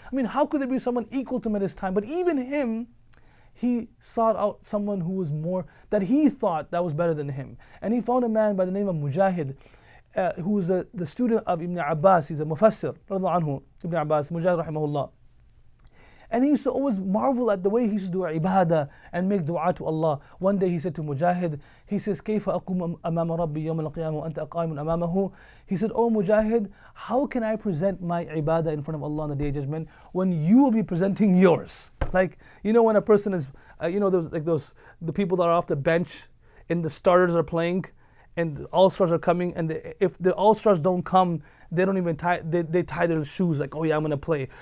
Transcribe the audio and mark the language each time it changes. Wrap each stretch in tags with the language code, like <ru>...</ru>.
<en>I mean, how could there be someone equal to him at his time? But even him, he sought out someone who was more, that he thought that was better than him. And he found a man by the name of Mujahid, who was the student of Ibn Abbas. He's a mufassir, anhu, Ibn Abbas, Mujahid rahimahullah. And he used to always marvel at the way he used to do ibadah and make dua to Allah. One day he said to Mujahid, he says,</en> <ar>كيف أقوم أمام ربي يوم القيامة وأنت قائم أمامه.</ar> <en>He said, oh Mujahid, how can I present my ibadah in front of Allah on the Day of Judgment when you will be presenting yours? Like, you know, when a person is, you know, the people that are off the bench and the starters are playing and the all-stars are coming, and if the all-stars don't come, they don't even tie, they tie their shoes like, oh yeah, I'm going to play.</en>